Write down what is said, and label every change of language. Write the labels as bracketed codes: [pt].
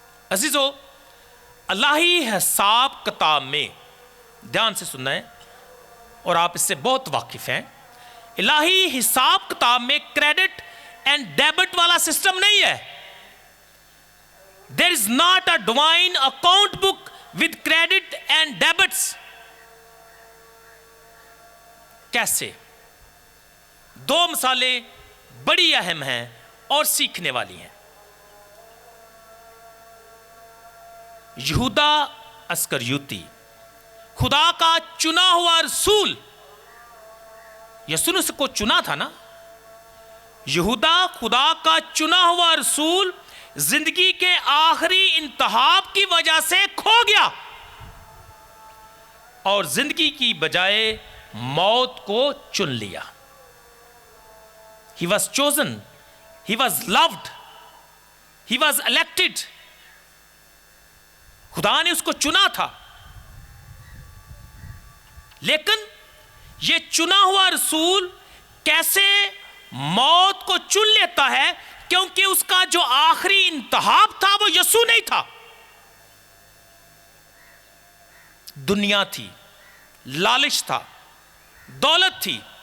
[ur] عزیزو، الہی حساب کتاب میں دھیان سے سننا ہے، اور آپ اس سے بہت واقف ہیں، الہی حساب کتاب میں کریڈٹ اینڈ ڈیبٹ والا سسٹم نہیں ہے. [en] There is not a divine account book with credit and debits. [ur] کیسے؟ دو مثالیں بڑی اہم ہیں اور سیکھنے والی ہیں. یہودا اسکریوتی، خدا کا چنا ہوا رسول، یسوع کو چنا تھا نا. یہودا خدا کا چنا ہوا رسول زندگی کے آخری انتخاب کی وجہ سے کھو گیا، اور زندگی کی بجائے موت کو چن لیا. [en] He was chosen, he was loved, he was elected. [ur] خدا نے اس کو چنا تھا، لیکن یہ چنا ہوا رسول کیسے موت کو چن لیتا ہے؟ کیونکہ اس کا جو آخری انتخاب تھا وہ یسوع نہیں تھا، دنیا تھی، لالچ تھا، دولت تھی.